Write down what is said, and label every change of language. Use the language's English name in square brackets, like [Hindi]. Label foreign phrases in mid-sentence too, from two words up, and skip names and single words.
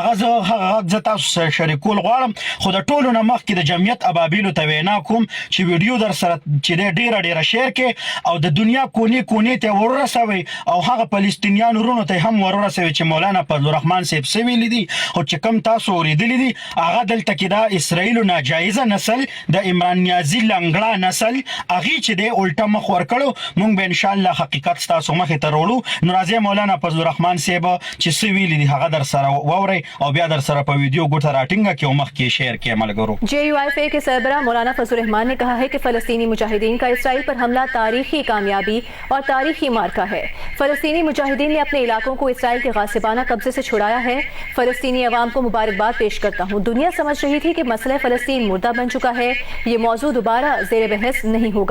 [Pashto] هغه زه تاسو سره شریکول غواړم خو د ټولو نه مخکې د جمعیت ابابیلو ته وینا کوم چې ویډیو در سره چې دی ډیره شیر کې او د دنیا کونې ته ورسوي او هغه فلسطینیانو وروڼو ته هم ورسوي چې مولانا فضل الرحمان صاحب څه ویلي دي او چې کوم تاسو اورېدلي دي هغه دلته کې دا اسرائیلو ناجایزه نسل د عمران نیازي لنګړه نسل هغې چې دی الټه مخ ورکړو موږ به انشاءالله حقیقت ستاسو مخې ته راوړو. نو راځئ مولانا فضل الرحمان صاحب چې څه ویلي دي هغه در سره واورئ او بیا در سره په ویډیو ګوته راټینګه کړئ او مخکې شیر کړئ ملګرو. [Urdu] JUIFA کے سربراہ مولانا فضل الرحمان نے کہا ہے کہ فلسطینی مجاہدین کا اسرائیل پر حملہ تاریخی کامیابی اور تاریخی مارکہ ہے۔ فلسطینی مجاہدین نے اپنے علاقوں کو اسرائیل کے غاصبانہ قبضے سے چھڑایا ہے۔ فلسطینی عوام کو مبارکباد پیش کرتا ہوں۔ دنیا سمجھ رہی تھی کہ مسئلہ فلسطین مردہ بن چکا ہے، یہ موضوع دوبارہ زیر بحث نہیں ہوگا۔